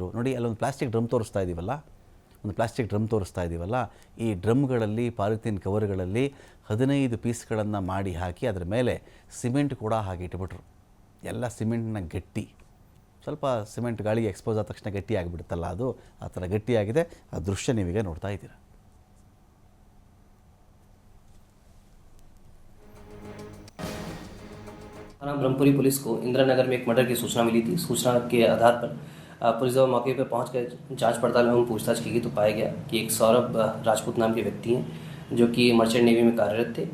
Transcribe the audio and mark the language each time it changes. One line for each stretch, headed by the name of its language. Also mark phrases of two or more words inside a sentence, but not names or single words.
Kannada: ನೋಡಿ, ಅಲ್ಲೊಂದು ಪ್ಲಾಸ್ಟಿಕ್ ಡ್ರಮ್ ತೋರಿಸ್ತಾ ಇದ್ದೀವಲ್ಲ, ಈ ಡ್ರಮ್ಗಳಲ್ಲಿ, ಪಾಲಿಥೀನ್ ಕವರ್ಗಳಲ್ಲಿ 15 ಪೀಸ್ಗಳನ್ನು ಮಾಡಿ ಹಾಕಿ ಅದರ ಮೇಲೆ ಸಿಮೆಂಟ್ ಕೂಡ ಹಾಕಿ ಇಟ್ಬಿಟ್ರು. ಎಲ್ಲ ಸಿಮೆಂಟ್ನ ಗಟ್ಟಿ, ಸ್ವಲ್ಪ ಸಿಮೆಂಟ್ ಗಾಳಿಗೆ ಎಕ್ಸ್ಪೋಸ್ ಆದ ತಕ್ಷಣ ಗಟ್ಟಿ ಆಗಿಬಿಡುತ್ತಲ್ಲ, ಅದು ಆ ಥರ ಗಟ್ಟಿಯಾಗಿದೆ. ಆ ದೃಶ್ಯ ನೀವೀಗ ನೋಡ್ತಾ ಇದ್ದೀರಾ.
Hindi: थाना ब्रह्मपुरी पुलिस को इंदिरा नगर में एक मर्डर की सूचना मिली थी। सूचना के आधार पर पुलिस जब मौके पर पहुंच कर जांच पड़ताल एवं पूछताछ की गई तो पाया गया कि एक सौरभ राजपूत नाम के व्यक्ति हैं जो कि मर्चेंट नेवी में कार्यरत थे।